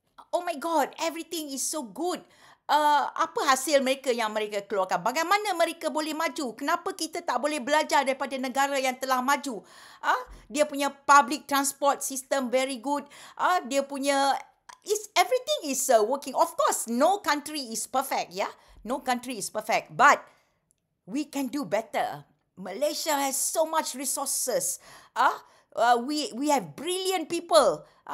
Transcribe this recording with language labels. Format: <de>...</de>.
<en>Oh my God, everything is so good.</en> <ms>Apa hasil mereka yang mereka keluarkan? Bagaimana mereka boleh maju? Kenapa kita tak boleh belajar daripada negara yang telah maju? Dia punya</ms> <en>public transport system very good. Dia punya everything is working. Of course, no country is perfect, yeah. No country is perfect, but we can do better. Malaysia has so much resources. We have brilliant people.</en>